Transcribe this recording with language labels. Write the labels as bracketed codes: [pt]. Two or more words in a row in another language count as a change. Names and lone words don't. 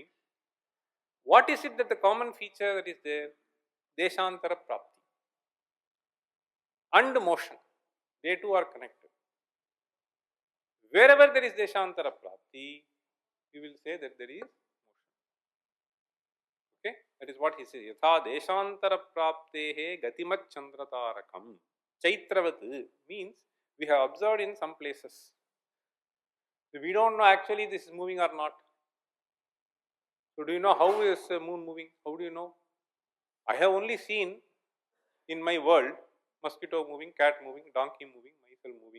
[en] What is it that the common feature that is there? [sa] Deshantara prapti [en] and motion, they two are connected. Wherever there is [sa] Deshantara prapti, [en] you will say that there is motion. Okay, that is what he says. [sa] Yatha Deshantara praptehe gatimat chandratarakam. [en] Chaitravat means we have observed in some places. We don't know actually this is moving or not. So do you know how is the moon moving? How do you know? I have only seen in my world mosquito moving, cat moving, donkey moving, myself moving.